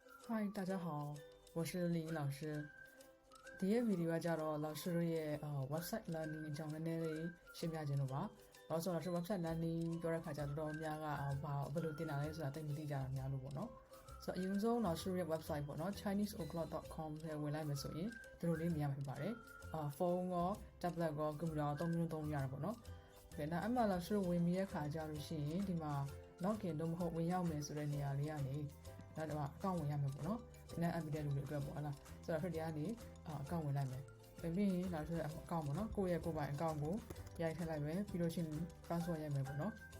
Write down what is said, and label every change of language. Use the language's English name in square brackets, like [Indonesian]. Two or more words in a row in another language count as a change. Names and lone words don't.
[Chinese] 嗨，大家好，我是李英老师。 [Burmese] ဒီရဲ့ဗီဒီယိုကကြတော့老师တို့ရဲ့ [English] website learning [Burmese] အကြောင်းနည်းနည်းလေးရှင်းပြခြင်းလို့ပါ။တော့ဆိုတော့ [English] website learning [Burmese] ပြောတဲ့ခါကျတော့များကဘယ်လိုတင်တာလဲဆိုတာသိ မသိကြတာများလို့ပေါ့နော်။ဆိုတော့အရင်ဆုံး老师ရဲ့ website ပေါ့နော် chineseoclock.com နဲ့ဝင်လိုက်မယ်ဆိုရင်ဒီလိုလေးမြင်ရမှာဖြစ်ပါတယ်။ဖုန်းရော tablet ရော computer ရောသုံးမျိုးသုံးရတယ်ပေါ့နော်။ဒါအမှ老师ဝင်ပြီးတဲ့ခါကျလို့ရှိရင်ဒီမှာ login တော့မဟုတ်ဝင်ရောက်မယ်ဆိုတဲ့နေရာလေးကနေဒါတော့အကောင့်ဝင်ရမယ်ပေါ့နော်ဒီနေ့ app တဲ့လူတွေအတွက်ပေါ့ဟုတ်လားဆိုတော့ဒီကနေအကောင့်ဝင်လိုက်မယ်ပြီးရင်နောက်ဆိုအကောင့်ပေါ့နော်ကိုယ့်ရဲ့ကိုယ်ပိုင်အကောင့်ကိုရိုက်ထည့်လိုက်မယ်ပြီးလို့ရှိရင် password ရိုက်မယ်ပေါ့နော်